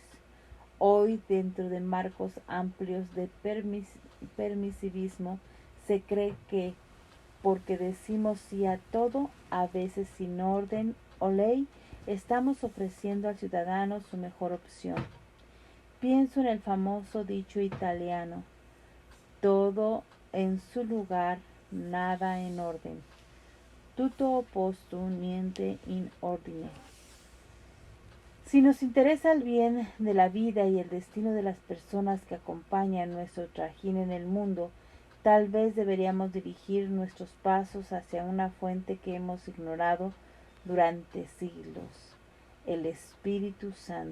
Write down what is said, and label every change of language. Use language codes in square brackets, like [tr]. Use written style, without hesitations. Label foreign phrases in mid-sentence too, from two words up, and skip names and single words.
[es] Hoy, dentro de marcos amplios de permisivismo, se cree que, porque decimos sí a todo, a veces sin orden o ley, estamos ofreciendo al ciudadano su mejor opción. Pienso en el famoso dicho italiano: todo en su lugar, nada en orden. [it] Tutto a posto, niente in ordine. [es] Si nos interesa el bien de la vida y el destino de las personas que acompañan nuestro trajín en el mundo, tal vez deberíamos dirigir nuestros pasos hacia una fuente que hemos ignorado durante siglos: el Espíritu Santo.